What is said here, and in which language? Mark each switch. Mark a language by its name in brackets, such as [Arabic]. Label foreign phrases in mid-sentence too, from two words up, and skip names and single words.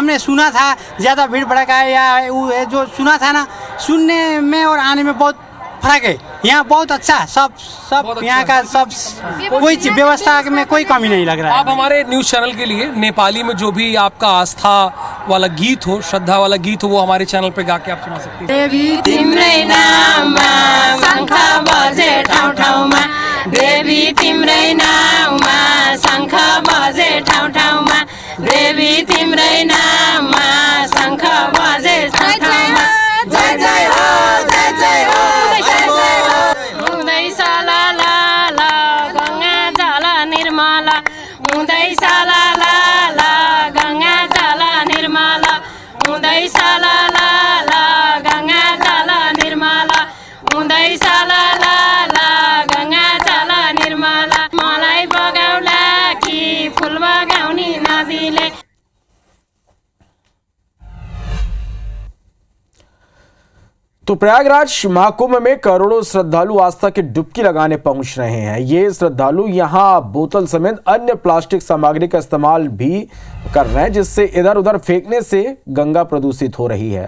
[Hindi] हमने सुना था ज़्यादा भीड़ भड़का है या जो सुना था ना, सुनने में और आने में बहुत फर्क है। यहाँ बहुत अच्छा, सब यहाँ का सब, कोई व्यवस्था में कोई कमी नहीं लग रहा है। आप हमारे [English] news channel [Hindi] के लिए नेपाली में जो भी आपका आस्था वाला गीत हो, श्रद्धा वाला गीत हो, वो हमारे चैनल पे गा के आप सुना सकते हैं। [Nepali] देवी तिम्रै नाममा शंख बजे ठाउँ ठाउँमा, देवी तिम्रै नाममा शंख बजे ठाउँ ठाउँमा, देवी तिम्रै नाममा शंख बजे ठाउँ ठाउँमा। जय जय हो, जय जय हो, हुँदैछ ला ला ला गङ्गा जल निर्मला, हुँदैछ ला ला ला गङ्गा जल निर्मला, हुँदैछ ला ला ला गङ्गा जल निर्मला, हुँदैछ ला ला ला गङ्गा जल निर्मला। मलाई बगाउला कि फुल बगाउने नदीले। [Hindi] तो प्रयागराज महाकुंभ में करोड़ों श्रद्धालु आस्था की डुबकी लगाने पहुंच रहे हैं। ये श्रद्धालु यहां बोतल समेत अन्य प्लास्टिक सामग्री का इस्तेमाल भी कर रहे हैं, जिससे इधर उधर फेंकने से गंगा प्रदूषित हो रही है।